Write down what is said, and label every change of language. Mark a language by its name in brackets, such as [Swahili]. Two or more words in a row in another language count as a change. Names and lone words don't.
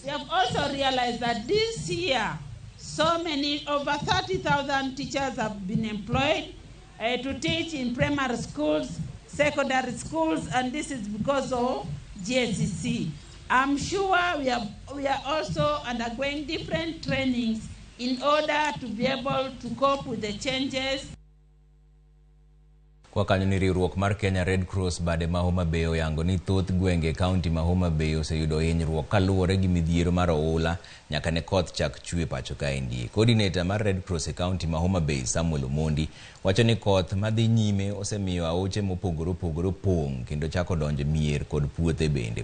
[English] We have also realized that this year, so many, over 30,000 teachers have been employed to teach in primary schools, secondary schools, and this is because of GSCC. I'm sure we are also undergoing different trainings in order to be able to cope with the changes. [Luo (Kenya and Tanzania)] Kwa kanyo ni riwruok mar Kenya Red Cross bade ma Homa Bay oyango ni thoth gwenge kaunti ma Homa Bay oseyudo hinyruok kaluwore gi midhiero mar oula nyaka ne koth chak chue pacho kaendi. Coordinator mar Red Cross e kaunti ma Homa Bay Samuel Omondi wacho ni koth madhi nyime osemiyo aoche mopogore opogore pong' kendo chako donjo mier kod puothe bende.